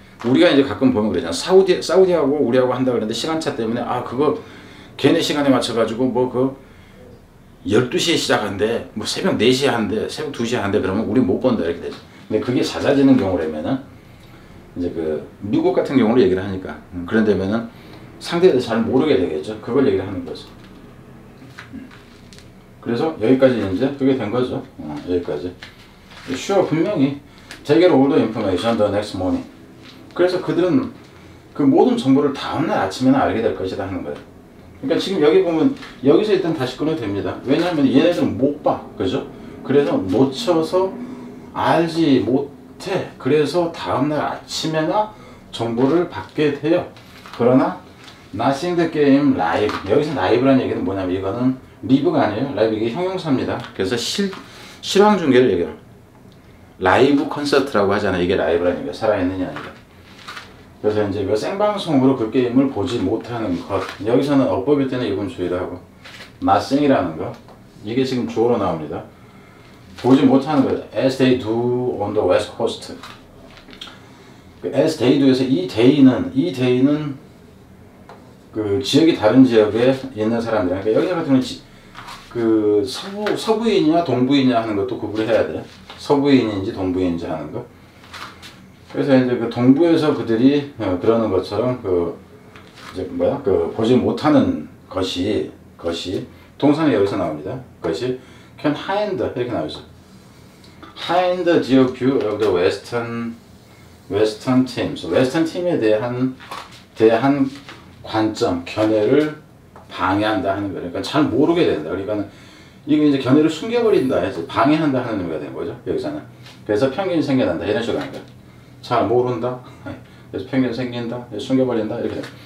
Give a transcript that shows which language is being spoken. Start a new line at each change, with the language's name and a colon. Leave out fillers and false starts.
Korean: 우리가 이제 가끔 보면 그러잖아. 사우디하고 우리하고 한다 그러는데 시간차 때문에 그거 걔네 시간에 맞춰가지고 뭐 그 12시에 시작한대, 뭐 새벽 4시에 한대, 새벽 2시에 한대, 그러면 우리 못 본다 이렇게 되죠. 근데 그게 잦아지는 경우라면은 이제 그 미국 같은 경우로 얘기를 하니까 그런 데면은 상대에 대해서 잘 모르게 되겠죠. 그걸 얘기를 하는 거죠. 그래서 여기까지 이제 그게 된 거죠. 여기까지.
English: Sure,
Korean: 분명히
English: They get all the information the next morning.
Korean: 그래서 그들은 그 모든 정보를 다음날 아침에는 알게 될 것이다 하는 거예요. 그러니까 지금 여기 보면 여기서 일단 다시 끊어도 됩니다. 왜냐하면 얘네들은 못 봐. 그죠? 그래서 놓쳐서 알지 못해. 그래서 다음날 아침에나 정보를 받게 돼요. 그러나
English: Nothing the game live.
Korean: 여기서 라이브라는 얘기는 뭐냐면 이거는 리브가 아니에요. 라이브 이게 형용사입니다. 그래서 실황 중계를 얘기해요. 라이브 콘서트라고 하잖아요. 이게 라이브라는 얘기가 살아있느냐 이거. 그래서 이제 그 생방송으로 그 게임을 보지 못하는 것. 여기서는 어법일 때는 이건 주의를 하고 nothing이라는 거. 이게 지금 주어로 나옵니다. 보지 못하는 거예요.
English: As they do on the west coast. As they do
Korean: 에서 이 day는 그 지역이 다른 지역에 있는 사람들. 그러니까 여기 같은 경우는 그 서부인이냐 동부인이냐 하는 것도 구분을 해야 돼. 서부인인지 동부인인지 하는 거. 그래서 이제 그 동부에서 그들이 그러는 것처럼 그 이제 그 보지 못하는 것이 동사는 여기서 나옵니다. 것이
English: can hide
Korean: 이렇게 나오죠.
English: hide the view of the western teams.
Korean: 웨스턴 팀에 대한 관점, 견해를 방해한다 하는 거예요. 그러니까 잘 모르게 된다. 그러니까 이게 이제 견해를 숨겨버린다 해서 방해한다 하는 의미가 되는 거죠. 여기서는. 그래서 편견이 생겨난다. 이런 식으로 하는 거예요. 잘 모른다. 그래서 편견이 생긴다. 숨겨버린다. 이렇게 돼요.